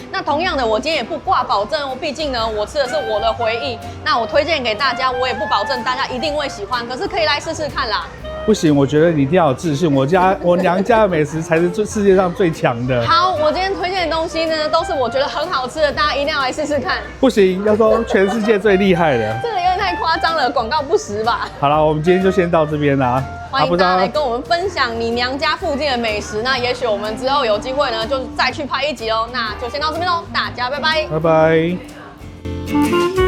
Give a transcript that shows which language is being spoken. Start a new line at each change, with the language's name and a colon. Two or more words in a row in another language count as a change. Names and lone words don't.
Chinese: 那同樣的，我今天也不掛保證哦，畢竟呢，我吃的是我的回憶。那我推薦給大家，我也不保證大家一定會喜歡，可是可以来試試看啦。不行，我覺得你一定要有自信。我娘家的美食才是世界上最強的。好，我今天推薦的東西呢，都是我覺得很好吃的，大家一定要來試試看。不行，要說全世界最厲害的，這個有點太誇張了，廣告不實吧？好了，我們今天就先到這邊啦。歡迎大家來跟我們分享你娘家附近的美食。那也許我們之後有機會呢，就再去拍一集哦。那就先到這邊嘍，大家拜拜，拜拜。